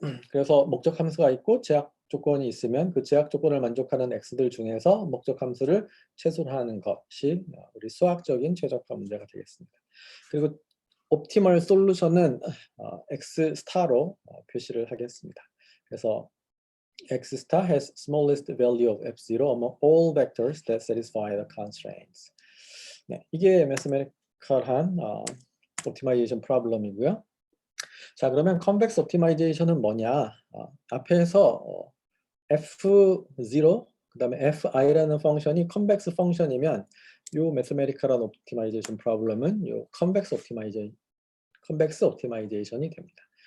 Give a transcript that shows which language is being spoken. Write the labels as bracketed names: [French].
[Korean] 그래서 목적 함수가 있고 제약 조건이 있으면 그 제약 조건을 만족하는 x들 중에서 목적 함수를 최소화하는 것이 우리 수학적인 최적화 문제가 되겠습니다. 그리고 옵티멀 솔루션은 x 스타로 표시를 하겠습니다. 그래서 [English] x star has smallest value of f0 among all vectors that satisfy the constraints. [Korean] 네, 이게 매스메리컬한 옵티마이제이션 프로블럼이고요. 자, 그러면 컨벡스 옵티마이제이션은 뭐냐? 앞에서 F0 그다음에 fi라는 펑션이 컨벡스 펑션이면 요 매스메리컬한 옵티마이제이션 프로블럼은 요 컨벡스 옵티마이제이션이 됩니다.